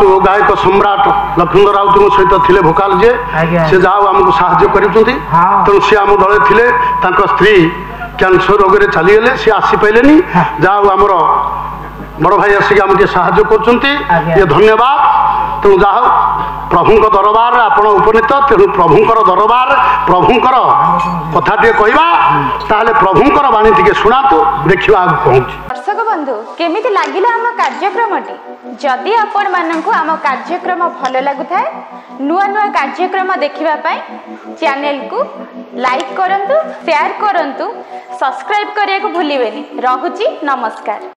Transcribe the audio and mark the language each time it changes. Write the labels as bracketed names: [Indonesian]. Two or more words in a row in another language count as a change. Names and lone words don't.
[Odia] ଗାୟକ ସମ୍ରାଟ ଲକ୍ଷ୍ମୀନ୍ଦ ରାଉତଙ୍କ ସହିତ ଥିଲେ ଭୋକାଲ ଯିଏ ସେ ଯାହା ହଉ ଆମକୁ ସାହାଯ୍ୟ କରିଛନ୍ତି ତେଣୁ ସେ ଆମ ଦଳେ ଥିଲେ ତାଙ୍କ ସ୍ତ୍ରୀ କ୍ୟାନ୍ସର ରୋଗରେ ଚାଲିଗଲେ ସେ ଆସିପାରିଲେନି ଯାହା ହଉ ଆମର ବଡ଼ ଭାଇ ଆସିକି ଆମକୁ ଟିକେ ସାହାଯ୍ୟ କରୁଛନ୍ତି ଇଏ ଧନ୍ୟବାଦ ତେଣୁ ଯାହା ହଉ ପ୍ରଭୁଙ୍କ ଦରବାରରେ ଆପଣ ଉପନୀତ ତେଣୁ ପ୍ରଭୁଙ୍କର ଦରବାର ପ୍ରଭୁଙ୍କର କଥା ଟିକେ କହିବା ତାହେଲେ ପ୍ରଭୁଙ୍କର ବାଣୀ ଟିକେ ଶୁଣାନ୍ତୁ ଦେଖିବା ଆଗକୁ ପହଞ୍ଚି ଦର୍ଶକ ବନ୍ଧୁ କେମିତି ଲାଗିଲା ଆମ କାର୍ଯ୍ୟକ୍ରମଟି ଯଦି ଆପଣ ମାନଙ୍କୁ ଆମ କାର୍ଯ୍ୟକ୍ରମ ଭଲ ଲାଗୁଥାଏ ନୂଆ ନୂଆ କାର୍ଯ୍ୟକ୍ରମ ଦେଖିବା ପାଇଁ ଚ୍ୟାନେଲ କୁ ଲାଇକ କରନ୍ତୁ ସେୟାର କରନ୍ତୁ ସବସ୍କ୍ରାଇବ କରିବା କୁ ଭୁଲିବେନି ରହୁଛି ନମସ୍କାର।